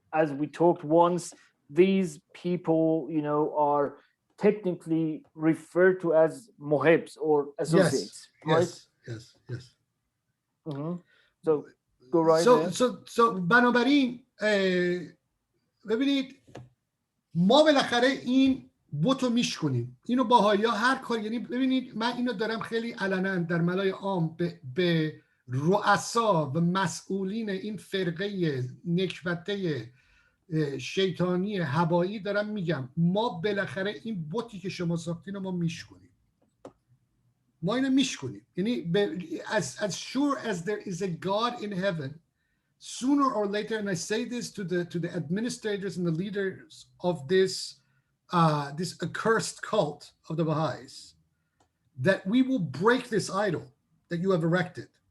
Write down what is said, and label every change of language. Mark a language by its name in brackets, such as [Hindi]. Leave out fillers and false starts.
[English] As we talked once, these people, you know, are technically referred to as muhibs or associates, yes, right? Yes. Mm-hmm. So go right ahead. So [Persian] بنابراین ببینید ما بالاخره این بوتو میشکنیم. اینو باهایا هر کار، یعنی ببینید من اینو دارم خیلی علنا در ملای عام به رؤسا و مسئولین این فرقه نکبته شیطانی هبایی دارم میگم، ما بالاخره این بوتی که شما ساختین رو ما میشکنیم. ما اینو میشکنیم. یعنی [English] as sure as there is a God in heaven, sooner or later, and I say this to the administrators and the leaders of this accursed cult of the Baha'is, that we will break this idol that you have erected.